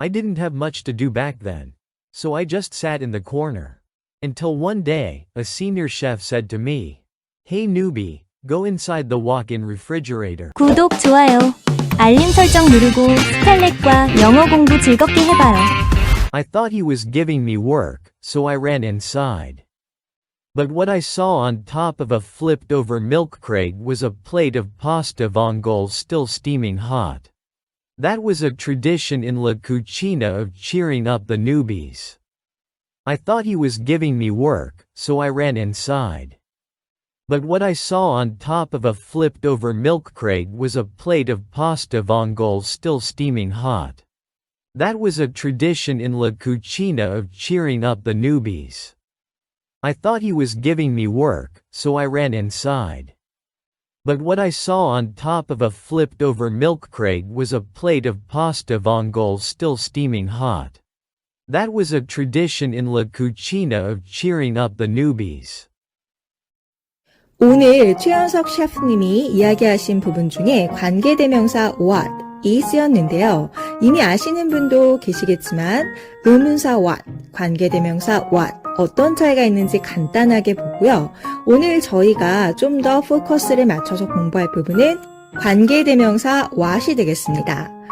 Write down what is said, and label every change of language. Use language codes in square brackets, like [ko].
[en] I didn't have much to do back then, so I just sat in the corner. Until one day, a senior chef said to me, "Hey newbie, go inside the walk-in refrigerator." [ko] 구독, 좋아요, 알림 설정 누르고 스칼렛과 영어 공부 즐겁게 해봐요. [en] I thought he was giving me work, so I ran inside. But what I saw on top of a flipped-over milk crate was a plate of pasta vongole still steaming hot. That was a tradition in La Cucina of cheering up the newbies. I thought he was giving me work, so I ran inside. But what I saw on top of a flipped-over milk crate was a plate of pasta vongole still steaming hot. That was a tradition in La Cucina of cheering up the newbies. I thought he was giving me work, so I ran inside. But what I saw on top of a flipped-over milk crate was a plate of pasta vongole still steaming hot. That was a tradition in La Cucina of cheering up the newbies. [ko] 오늘 최현석 셰프님이 이야기하신 부분 중에 관계대명사 what이 쓰였는데요. 이미 아시는 분도 계시겠지만 의문사 what, 관계대명사 what 어떤 차이가 있는지 간단하게 보고요. 오늘 저희가 좀 더 포커스를 맞춰서 공부할 부분은 관계대명사 what이 되겠습니다.